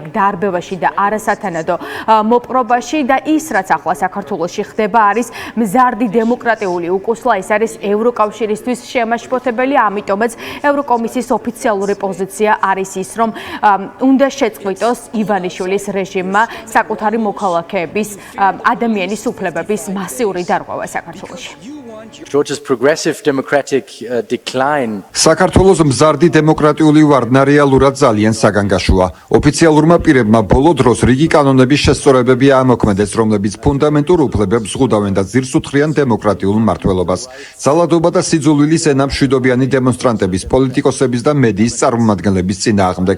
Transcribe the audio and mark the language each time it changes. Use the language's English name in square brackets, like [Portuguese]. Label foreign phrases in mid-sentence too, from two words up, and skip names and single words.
[Georgian] დარბევაში და არასათანადო მოპყრობაში და ის, რაც ახლა საქართველოში ხდება, არის მზარდი დემოკრატიული უკუსლა, ეს არის ევროკავშირისთვის შემაშფოთებელი, ამიტომაც ევროკომისიის ოფიციალური პოზიცია არის ის, რომ უნდა შეწყვიტოს ივანიშვილის რეჟიმმა საკუთარი მოქალაქეების ადამიანის უფლებების მასიური დარღვევა საქართველოში. [English] Georgia's progressive democratic decline. [Georgian] საქართველოს მზარდი დემოკრატიული ვარდნა რეალურად ძალიან საგანგაშოა. ოფიციალურმა პირებმა ბოლო დროს რიგი კანონების შესწორებები ამოქმედეს, რომლებიც ფუნდამენტურ უფლებებს ზღუდავენ და ძირს უთხრიან დემოკრატიულ მმართველობას. ძალადობა და სიძულვილის ენა მშვიდობიანი დემონსტრანტების, პოლიტიკოსების და მედიის წარმომადგენლების წინააღმდეგ.